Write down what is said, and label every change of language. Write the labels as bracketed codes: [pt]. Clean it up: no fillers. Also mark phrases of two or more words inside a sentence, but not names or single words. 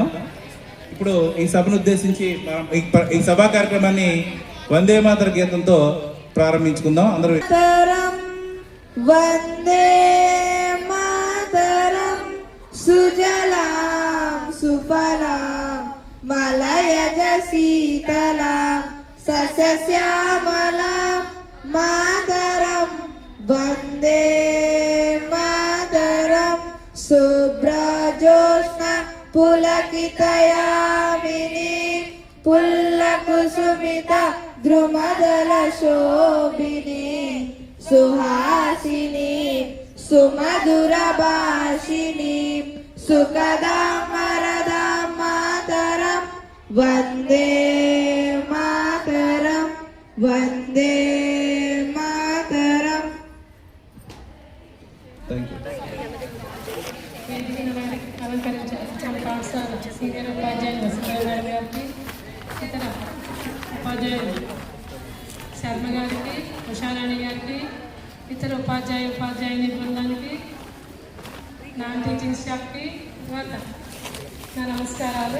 [te] ఇప్పుడు ఈ సభను ఉద్దేశించి ఈ సభా కార్యక్రమాన్ని వందే మాతర గీతంతో ప్రారంభించుకుందాం. [sa] అందరూ వందే మాతరం సుజలా शीतलां सस्यश्यामलां मातरं वन्दे मातरं शुभ्रज्योत्स्ना पुलकितयामिनीं पुल्लकुसुमिता द्रुमदलशोभिनीं सुहासिनीं सुमधुरभाषिणीं सुखदां वरदां मातरं वन्दे मातरं वन्दे मातरं। [en] Thank you. [te] అలంకరించిన పాఠశాల సీనియర్ ఉపాధ్యాయులు వసుంధర గారికి, ఇతర ఉపాధ్యాయులు శర్మ గారికి, ఉషారాణి గారికి, ఇతర ఉపాధ్యాయుని బృందానికి, [en] non teaching [te] స్టాఫ్కి తర్వాత నా నమస్కారాలు.